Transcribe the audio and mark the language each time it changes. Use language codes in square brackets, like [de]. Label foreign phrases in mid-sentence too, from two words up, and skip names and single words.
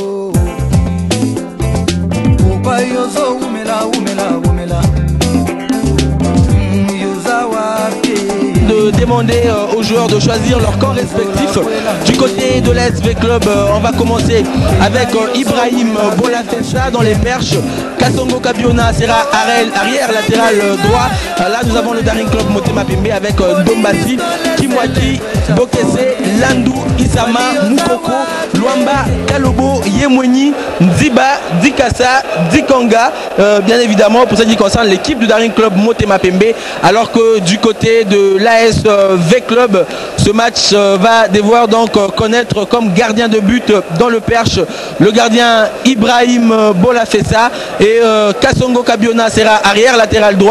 [fr] Opa yozo umela De demander aux joueurs de choisir leur camp respectif. Du côté de l'ASV Club, on va commencer avec Ibrahim Bolafessa dans les perches. Kasongo Kabiona sera arrière latéral droit. Là nous avons le Daring Club Motema Pembe avec Dombasi, Kimwaki, Bokese, Landu, Isama, Mukoko, Luamba, Kalobo, Yemweni, Nziba, Dikasa, Dikanga. Bien évidemment pour ce qui concerne l'équipe du Daring Club Motema Pembe. Alors que du côté de l'ASV Club, ce match va devoir donc connaître comme gardien de but dans le perche le gardien Ibrahim Bolafessa et Kasongo Kabiona sera arrière latéral droit.